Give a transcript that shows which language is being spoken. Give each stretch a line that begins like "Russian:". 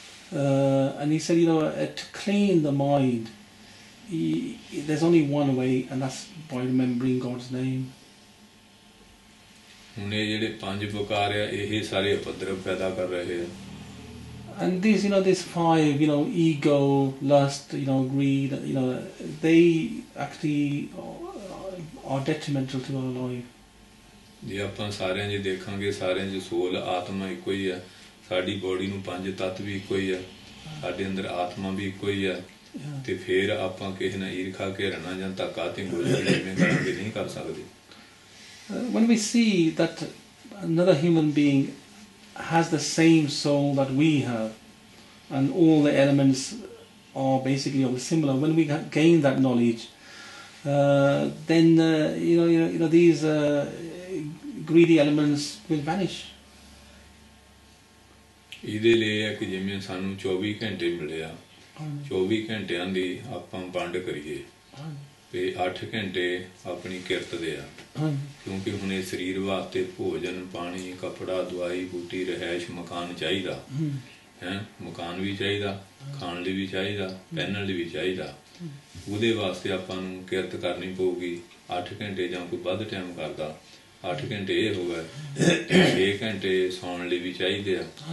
English: And he said, to clean the mind, there's only one way, and that's by remembering God's name.
Punjabi: ਹੁਣ ਇਹ ਜਿਹੜੇ ਪੰਜ ਵਿਕਾਰ ਆ ਇਹ ਸਾਰੇ ਉਪਦਰਵ ਪੈਦਾ ਕਰ ਰਹੇ ਆ
English: And these, this five, ego, lust, greed, they actually are detrimental to our life.
Punjabi: ਜੇ ਆਪਾਂ ਸਾਰਿਆਂ 'ਚ ਦੇਖਾਂਗੇ ਸਾਰਿਆਂ 'ਚ ਸੋਲ ਆਤਮਾ ਇੱਕੋ ਹੀ ਆ ਸਾਡੀ ਬੋਡੀ ਨੂੰ ਪੰਜ ਤੱਤ ਵੀ ਇੱਕੋ ਹੀ ਆ ਸਾਡੇ ਅੰਦਰ ਆਤਮਾ ਵੀ ਇੱਕੋ ਹੀ ਆ ਤੇ ਫਿਰ ਆਪਾਂ ਕਿਸੇ ਨਾਲ ਈਰਖਾ ਘੇਰਨਾ ਜਾਂ ਧੱਕਾ ਤੇ ਗੋਲੀ ਜਿਵੇਂ ਕਰਾਂਗੇ ਨਹੀਂ ਕਰ ਸਕਦੇ
English: When we see that another human being has the same soul that we have and all the elements are basically all similar, when we gain that knowledge, then these greedy elements will vanish.
Punjabi: ਇਹਦੇ ਲਈ ਹੈ ਕਿ ਜਿਵੇਂ ਸਾਨੂੰ 24 ਘੰਟੇ ਮਿਲੇ ਆ 24 ਘੰਟਿਆਂ ਦੀ ਆਪਾਂ ਵੰਡ ਕਰੀਏ ਤੇ 8 ਘੰਟੇ ਆਪਣੀ ਕਿਰਤ ਦੇ ਆ ਕਿਉਂਕਿ ਹੁਣ ਇਹ ਸਰੀਰ ਵਾਸਤੇ ਭੋਜਨ ਪਾਣੀ ਕੱਪੜਾ ਦਵਾਈ ਬੂਟੀ ਰਹਿائش ਮਕਾਨ ਚਾਹੀਦਾ ਹੈ ਮਕਾਨ ਵੀ ਚਾਹੀਦਾ ਖਾਣ ਲਈ ਵੀ ਚਾਹੀਦਾ ਪਹਿਨਣ ਲਈ ਵੀ ਚਾਹੀਦਾ ਉਹਦੇ ਵਾਸਤੇ ਆਪਾਂ ਨੂੰ ਕਿਰਤ ਕਰਨੀ ਪਊਗੀ 8 ਘੰਟੇ ਜਾਂ ਕੋਈ ਵੱਧ ਟਾਈਮ ਕਰਦਾ 8 ਘੰਟੇ ਇਹ ਹੋ ਗਏ 6 ਘੰਟੇ ਸੌਣ ਲਈ ਵੀ ਚਾਹੀਦੇ ਆ